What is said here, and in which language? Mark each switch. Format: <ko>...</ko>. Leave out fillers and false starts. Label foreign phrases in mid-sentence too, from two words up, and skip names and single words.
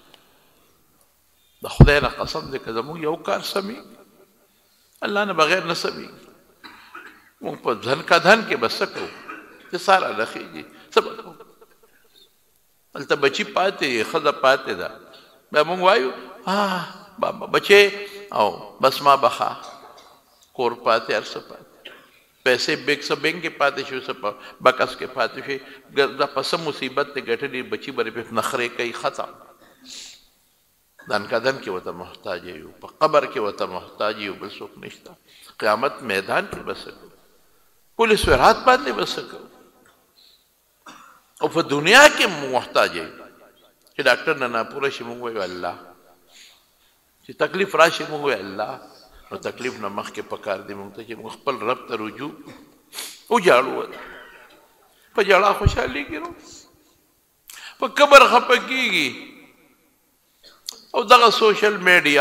<ps>د خدای نه قسم دی که زموږ یو کار سمېږي الله نه بغیر نه سمېږي موږ په ځن کا دھن کې به څه کوو چې ساره رخېږي څه به کوو هلته بچي پاتې ښځه پاتې ده بیا موږ وایو بابا بچې او بس ما بخا کور پاتې هر څه پاتې پیسې بینک کې پاتې شو څه بکس کې پاتې شي دا په څه مصیبت دی ګټلې بچي به پرې نخرې کوي ختم دن کا دن کې ورته محتاج یو په قبر کې ورته محتاج یو بل څوک نشته قیامت میدان کې به څه کوو پولیس ورات باندې به څه کوو او په دنیا کې محتاج یو چې ډاکټر نه ناپوره شي موږ وایو الله چې تکلیف راشي موږ وایو الله نو تکلیف نه مخکې پکار دی موږ ته چې موږ خپل رب ته رجوع وجاړو په جړا خوشحالېږي نو په قبر خفه کېږي او دغه</ps> <en>social media</en>